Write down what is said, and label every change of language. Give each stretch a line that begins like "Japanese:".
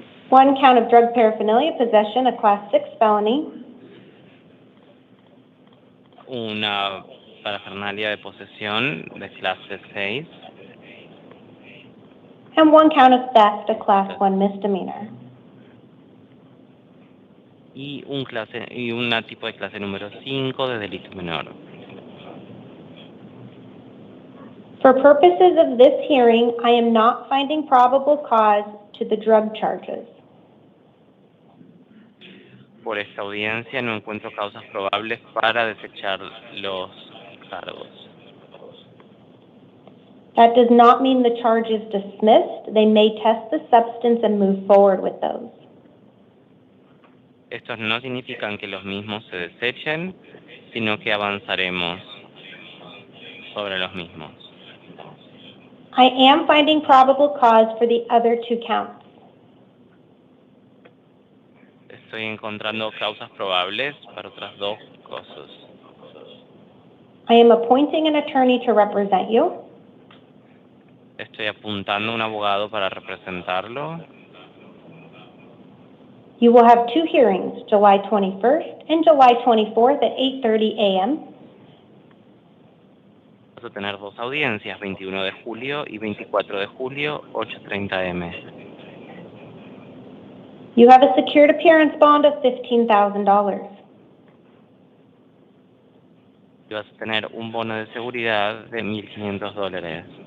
English: One count of drug paraphernalia possession, a Class 6 felony.
Spanish: Un parafernalia de posesión de clase 6
English: and 1 count of theft, a Class 1 misdemeanor.
Spanish: y una tipo de clase número 5 de delito menor.
English: For purposes of this hearing, I am not finding probable cause to the drug charges.
Spanish: Por esta audiencia no encuentro causas probables para desechar los cargos.
English: That does not mean the charge is dismissed. They may test the substance and move forward with those.
Spanish: Estos no significan que los mismos se desechen, sino que avanzaremos sobre los mismos.
English: I am finding probable cause for the other 2 counts.
Spanish: Estoy encontrando causas probables para otras 2 cosas.
English: I am appointing an attorney to represent you.
Spanish: Estoy apuntando a un abogado para representarlo.
English: You will have 2 hearings, July 21st and July 24th at 8:30 a.m.
Spanish: Vamos a tener 2 audiencias, 21 de julio y 24 de julio, 8:30 am.
English: You have a secured appearance bond of $15,000.
Spanish: Y vas a tener un bono de seguridad de $15,000.